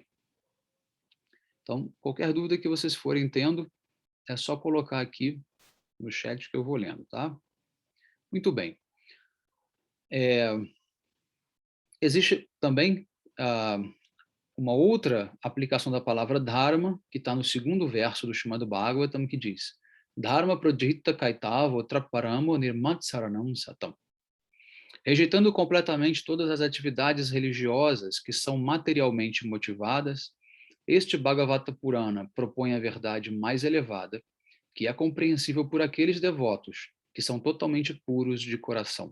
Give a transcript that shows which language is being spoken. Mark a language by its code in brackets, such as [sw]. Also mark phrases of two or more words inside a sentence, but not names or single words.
[pt] Então, qualquer dúvida que vocês forem tendo, é só colocar aqui no chat que eu vou lendo, tá? Muito bem. Existe também uma outra aplicação da palavra Dharma, que está no segundo verso do Srimad Bhagavatam, que diz [sa] Dharma pradhita kaitavo traparamo nirmatsaranam satam. [pt] Rejeitando completamente todas as atividades religiosas que são materialmente motivadas, este Bhagavata Purana propõe a verdade mais elevada, que é compreensível por aqueles devotos que são totalmente puros de coração.